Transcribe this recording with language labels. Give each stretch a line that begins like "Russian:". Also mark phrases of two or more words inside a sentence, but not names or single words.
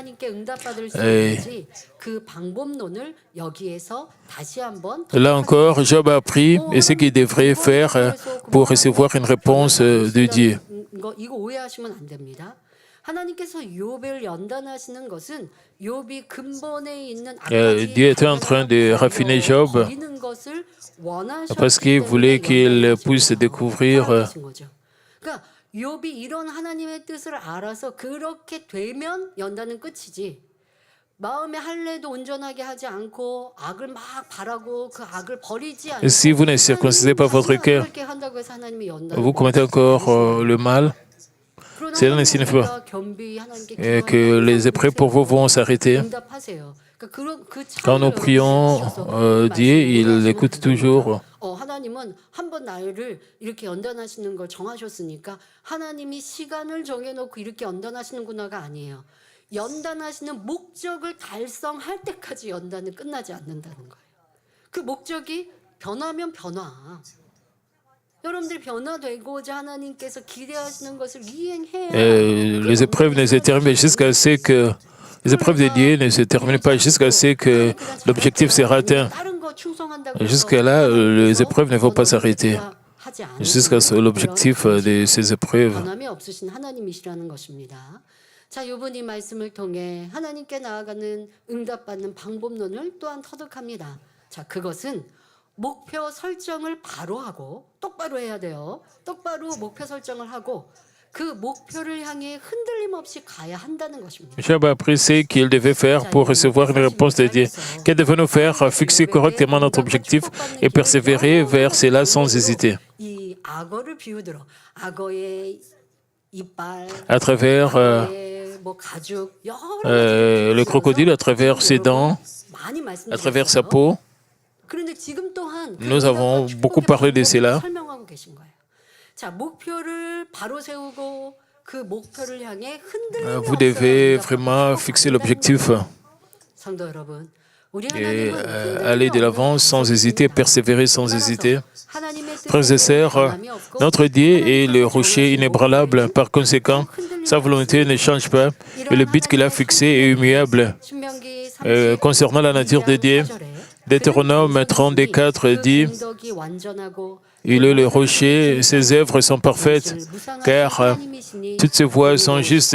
French: Là encore, Job a appris ce qu'il devrait faire pour recevoir une réponse de Dieu. Dieu était en train de raffiner Job parce qu'il voulait qu'il puisse découvrir
Korean: 욥이 이런 하나님의 뜻을 알아서 그렇게 되면 연단은 끝이지. 마음의 할례도 온전하게 하지 않고 악을 막 바라고 그 악을 버리지 않고
French: Si vous ne circoncisez pas votre cœur, vous commettez encore le mal. Cela ne signifie pas que les épreuves pour vous vont s'arrêter. Quand nous prions, Dieu, il écoute toujours.
Korean: 하나님은 한 번 나이를 이렇게 연단하시는 걸 정하셨으니까 하나님이 시간을 정해놓고 이렇게 연단하시는구나가 아니에요. 연단하시는 목적을 달성할 때까지 연단은 끝나지 않는다는 거예요. 그 목적이 변하면 변화. 여러분들이 변화되고자 하나님께서 기대하시는 것을 이행해야
French: Les épreuves ne se terminent jusqu'à ce que les épreuves de Dieu ne se terminent pas jusqu'à ce que l'objectif sera atteint. Jusqu'à là, les épreuves ne vont pas s'arrêter. Jusqu'à l'objectif de ces épreuves.
Korean: 변함이 없으신 하나님이시라는 것입니다. 자, 이번 이 말씀을 통해 하나님께 나아가는 응답받는 방법론을 또한 터득합니다. 자, 그것은 목표 설정을 바로 하고 똑바로 해야 돼요. 똑바로 목표 설정을 하고 그 목표를 향해 흔들림 없이 가야 한다는 것입니다.
French: Job a appris ce qu'il devait faire pour recevoir une réponse de Dieu. Que devons-nous faire? Fixer correctement notre objectif et persévérer vers cela sans hésiter.
Korean: 이 악어를 비유들어 악어의 이빨,
French: À travers
Korean: 악어의 뭐 가죽 여러
French: le crocodile, à travers ses dents,
Korean: 많이
French: à travers sa
Korean: 말씀드렸어요.
French: peau,
Korean: 그런데 지금 또한
French: nous avons beaucoup parlé de cela.
Korean: 설명하고 계신 거예요. 자, 목표를 바로 세우고 그 목표를 향해 흔들림이
French: Vous devez vraiment fixer l'objectif
Korean: 성도 여러분, 우리
French: et
Korean: 하나님은
French: aller de l'avant sans hésiter, persévérer sans hésiter.
Korean: 하나님의
French: Frères et sœurs, notre Dieu est le rocher inébranlable. Par conséquent, sa volonté ne change pas et le but qu'il a fixé est immuable. Concernant la nature de Dieu, Deutéronome 34 dit « Il est le rocher, ses œuvres sont parfaites, car toutes ses voies sont justes.